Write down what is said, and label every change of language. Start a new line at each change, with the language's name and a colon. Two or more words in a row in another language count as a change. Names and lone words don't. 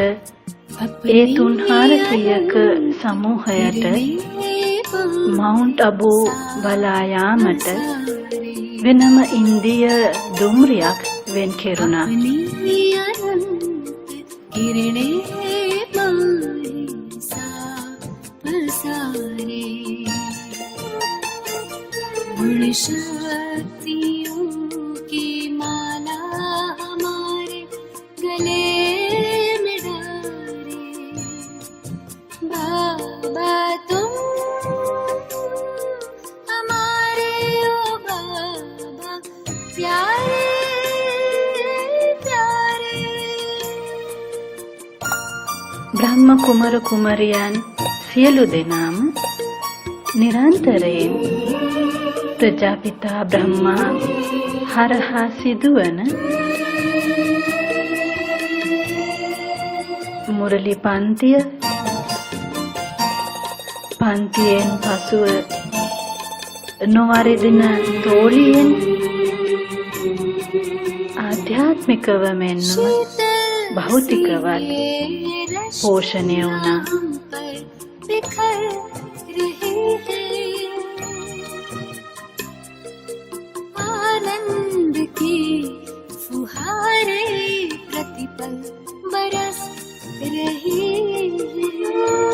Sinhala: ඒ 3-400ක සමූහයට මවුන්ට් අබු බලා යාමට වෙනම ඉන්දිය දුම්රියක් වෙන් කෙරුණා.
Hindi: किरणे मारे सा पसारे गुण शक्तियों की माला हमारे गले में डाले बाबा तुम हमारे ओ बाबा प्यारे
Sinhala: බ්‍රහ්ම කුමර කුමරියන් සියලු දෙනාම නිරන්තරයෙන් ප්‍රජාපිතා බ්‍රහ්මා හරහා සිදුවන මුරලි පන්තිය පන්තියෙන් පසුව නොවරිදින තෝලියෙන් ආධ්‍යාත්මිකව මෙන්ම භෞතිකවත්
Hindi: पोषण होना बिखर रहे हैं आनंद की फुहारे प्रतिपल बरस रही हैं